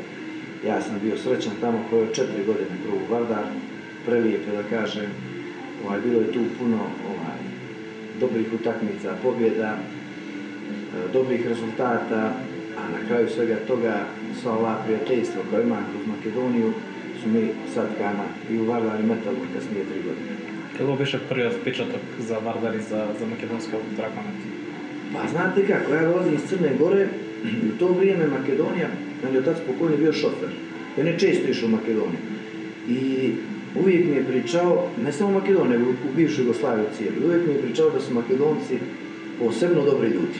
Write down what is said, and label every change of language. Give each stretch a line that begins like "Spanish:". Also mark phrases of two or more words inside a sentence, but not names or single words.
Serbian: Ja sam bio srećan tamo koje 4 godine prvo u Vardar, prelijepe da kažem, bilo je tu puno dobrih utakmica, pobjeda, dobrih rezultata, a na kraju svega toga sva ova prijateljstva koja imam kroz Makedoniju su mi satkana i u Vardar i Metalu kasnije 3 godine.
Macedonian: Kako беше prviот впечаток за Вардар и за македонска драконет?
Serbian: Pa znate kako, ja dolazim iz Crne Gore i u to vrijeme Makedonija, meni je otac pokojni bio šofer. On je često išao u Makedoniju. I uvijek mi je pričao, ne samo Makedonija, nego u bivšoj Jugoslaviji cijeli, uvijek mi je pričao da su Makedonci posebno dobri ljudi.